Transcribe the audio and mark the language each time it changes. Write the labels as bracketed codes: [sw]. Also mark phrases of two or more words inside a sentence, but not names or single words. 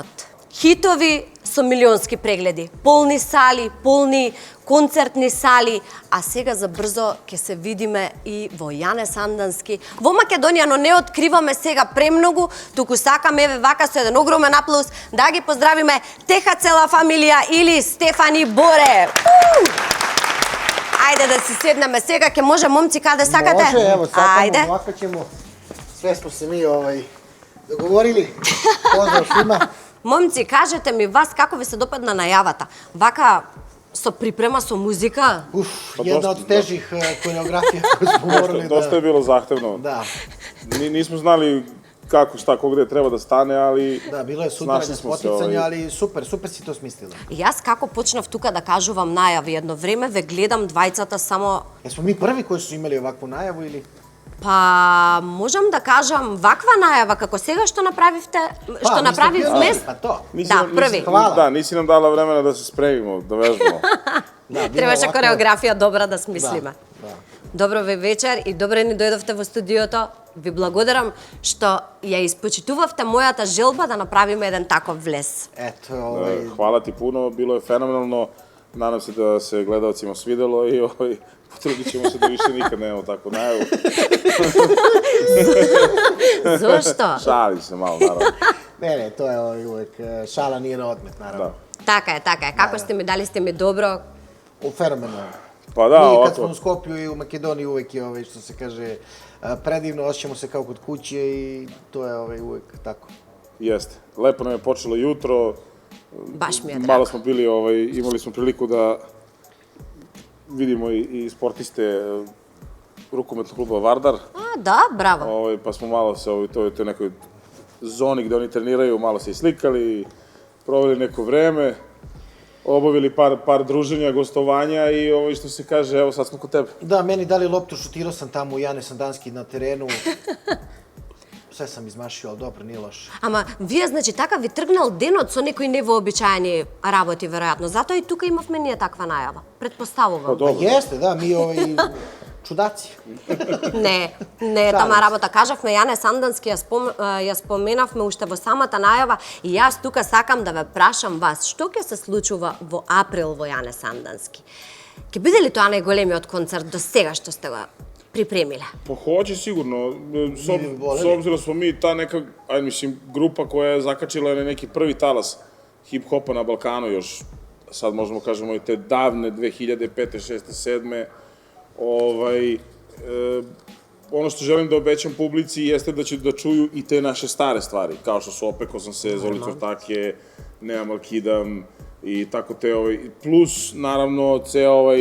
[mk] Хитови со милионски прегледи, полни сали, полни концертни сали, а сега за брзо ќе се видиме и во Јане Сандански во Македонија, но не откриваме сега премногу, туку сакаме еве вака со еден огромен аплауз да ги поздравиме теха цела фамилија или Стефани Боре. Ајде да си седнеме сега, ќе може момци каде сакате? Може, [sr] evo, [mk] Ајде. [sr] sakamo, ovako ćemo. Sve smo se mi dogovorili. Pozdrav svima. [mk] Момци, кажете ми вас како ви се допадна најавата? Вака со припрема со музика? [sr] Jedna od težih koreografija koju smo morali da... Dosta je bilo zahtevno. Da. Nismo znali kako, šta, ko gde treba da stane, ali... Da, bilo je sudaranje, spoticanje, ali super si to smislila. [mk] Јас како почнав тука да кажувам најави едно време, ве гледам двајцата само... [sr] Jesmo mi prvi koji su imali ovakvu najavu ili... [mk] Па, можам да кажам ваква најава како сега што направивте, што направивме. [sr] Pa to. [mk] Да, први. [sr] Hvala. Da, nisi nam dala vremena da se spremimo, da vežbamo. [mk] Требаше кореографија добра да смислиме. [sr] Da. [mk] Добро ве вечер и добре ни дојдовте во студиото. Ви благодарам што ја испочитувавте мојата желба да направиме еден таков влез. [sr] Eto, Hvala ti puno, bilo je fenomenalno. Nadam se da se gledalcima svidelo i potrudit ćemo se da više nikad nemamo takvu najavu. [mk] Зошто? [sr] Šalim se malo, naravno. Ne, to je uvek, šala nije na odmet, naravno. Da. [mk] Така е. Како сте ми, дали сте ми добро? [sr] Fenomenalno. Pa da, Mi kad ovako. smo u Skopju i u Makedoniji uvek je, što se kaže, predivno, osjećamo se kao kod kuće i to je uvek tako. Jeste. Lepo nam je počelo jutro. [mk] Баш ми е [sr] Malo [mk] драго. [sr] smo bili, imali smo priliku da vidimo i sportiste rukometnog kluba Vardar. [mk] А, да, браво. [sr] Pa smo malo se u toj nekoj zoni gde oni treniraju, malo se islikali, proveli neko vreme, obavili par druženja, gostovanja i što se kaže, evo sad smo kod tebe. Da, meni dali loptu, šutirao sam tamo u Jane Sandanski na terenu. Sve sam izmašio, ali dobro, nije loše. [mk] Ама вие значи така ви тргнал денот со некои невообичаени работи веројатно. Затоа и тука имавме ние таква најава. Предпоставувам. [sr] Dobro. Jeste, da, mi čudaci. [mk] Не, тама работа. Кажавме Јане Сандански, ја споменавме уште во самата најава и јас тука сакам да ве прашам вас, што ќе се случува во април во Јане Сандански? Ќе биде ли тоа најголемиот концерт до сега што сте го pripremile? [sr] Pa hoće sigurno, s obzirom da smo mi ta neka, ajde mislim, grupa koja je zakačila na neki prvi talas hip-hopa na Balkanu još, sad možemo kažemo i te davne 2005. 6. 7. Ono što želim da obećam publici jeste da će da čuju i te naše stare stvari, kao što su Opekao sam se, Zoli Tvrtake, Nemam Alkidam i tako te, plus naravno ceo